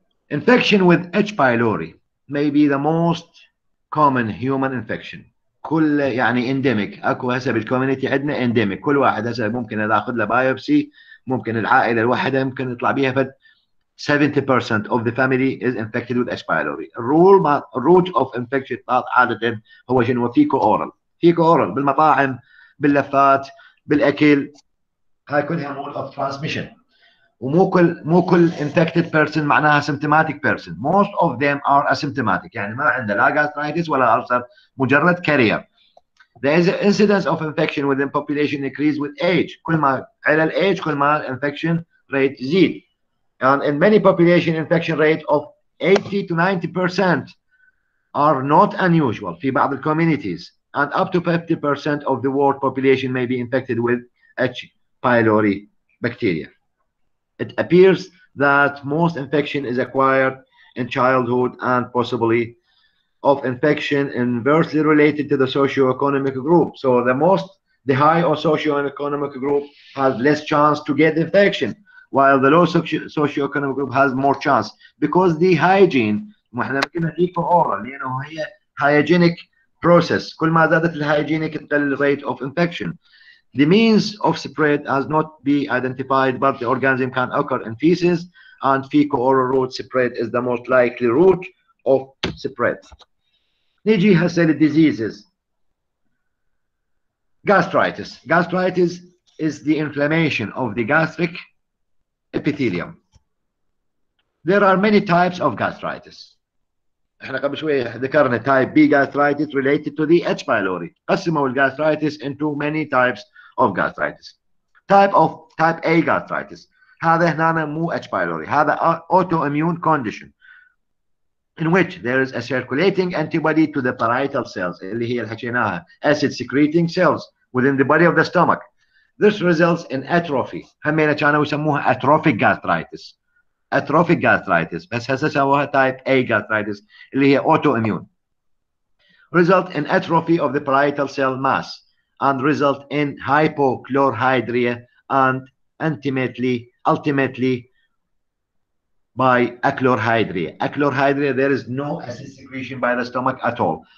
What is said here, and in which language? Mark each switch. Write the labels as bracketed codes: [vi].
[en] Infection with H. pylori may be the most common human infection. [ar] كل يعني endemic، اكو هسه بالكوميونتي عندنا endemic، كل واحد هسه ممكن اذا اخذ له بايوبسي، ممكن العائله الواحده يمكن يطلع بيها فد [en] 70% of the family is infected with H. pylori. [ar] الروت of infection عاده هو شنو؟ [en] feco oral [ar] بالمطاعم، باللفات، بالاكل، هاي كلها [en] mode of transmission. [ar] ومو كل [en] infected person [ar] معناها [en] symptomatic person. Most of them are asymptomatic. [ar] يعني ما عنده لا gastritis ولا ulcer, مجرد carrier. [en] The incidence of infection within population increase with age. [ar] كل ما على الage كل ما infection rate يزيد. [en] And in many population, infection rate of 80 to 90% are not unusual [ar] في بعض [en] communities, and up to 50% of the world population may be infected with H. pylori bacteria. It appears that most infection is acquired in childhood and possibly of infection inversely related to the socio-economic group. So the high or socio-economic group has less chance to get infection, while the low socio-economic group has more chance, because the hygiene [ar] واحنا كنا فيه [en] oral لانه هي hygienic process. [ar] كل ما زادت الhygienic تقل [en] rate of infection. The means of spread has not been identified, but the organism can occur in feces, and fecal-oral route spread is the most likely route of spread. [ar] نيجي هسه للdiseases. [en] Gastritis. Gastritis is the inflammation of the gastric epithelium. There are many types of gastritis. [ar] احنا قبل شويه ذكرنا [en] type B gastritis related to the H. pylori. قسموا الgastritis into many types of gastritis. Type A gastritis. [ar] هذا هنا مو [en] H. pylori. هذا autoimmune condition in which there is a circulating antibody to the parietal cells [ar] اللي هي اللي حكيناها [en] acid secreting cells within the body of the stomach. This results in atrophy. [ar] همينة كانوا يسموها [en] atrophic gastritis. Atrophic gastritis. [ar] بس هسه سووها type A gastritis اللي هي autoimmune. [en] Result in atrophy of the parietal cell mass and result in hypochlorhydria and ultimately by achlorhydria. Achlorhydria, there is no acid secretion by the stomach at all.